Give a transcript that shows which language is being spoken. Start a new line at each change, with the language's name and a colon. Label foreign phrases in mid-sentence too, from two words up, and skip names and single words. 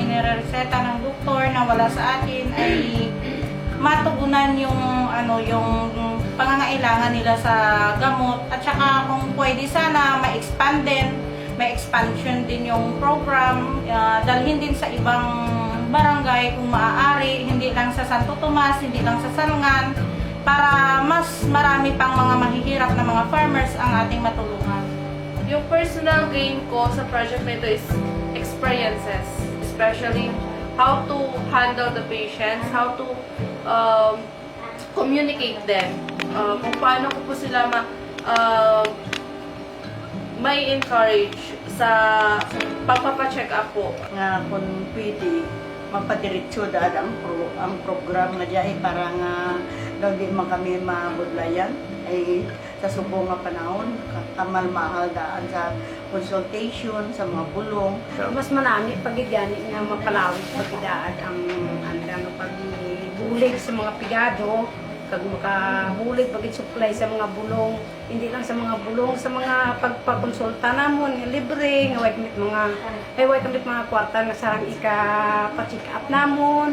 Filipino: inireseta ng doktor na wala sa atin ay matugunan yung yung pangangailangan nila sa gamot at saka kung pwede sana may expansion din yung program, dalhin din sa ibang barangay kung maaari, hindi lang sa Santo Tomas, hindi lang sa Salngan, para mas marami pang mga mahihirap na mga farmers ang ating matulungan. Yung personal gain ko sa project na ito
English: is experiences, especially how to handle the patients, how to communicate them,
Filipino: kung paano ko po sila may encourage sa pagpapacheck up po.
Hiligaynon: Nga kung pwede magpadiretso daan ang program na diay para nga daw di man kami mabudlayan ay sa subong nga panahon kamal-mahal daan sa consultation sa mga bulong. Mas manami pagigani nga mapalawig pagidaan ang pagbulig sa mga pigado kag makabulig pagit supply sa mga bulong, hindi lang sa mga bulong, sa mga pagpakonsulta namon libre nga way kami mga kwarta nga sarang ika-check up namon.